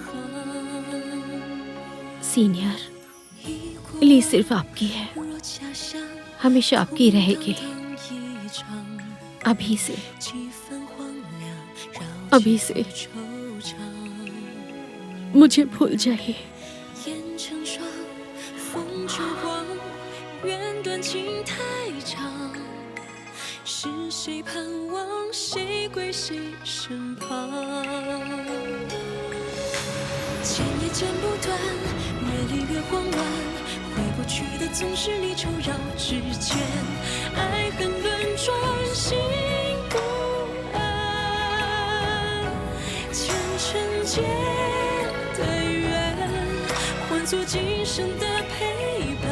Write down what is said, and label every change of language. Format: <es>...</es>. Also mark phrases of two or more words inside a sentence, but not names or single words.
<hi>सीनियर, ली सिर्फ आपकी है, हमेशा आपकी रहेगी। अभी से मुझे भूल जाइए।</hi> <zh>烟成霜，风秋黄，缘断情太长，是谁盼望，谁归谁身旁？牵也牵不断，越离越慌乱，回不去的总是离愁绕指尖，爱恨轮转，心不安，前尘间的缘，换作今生的陪伴。</zh>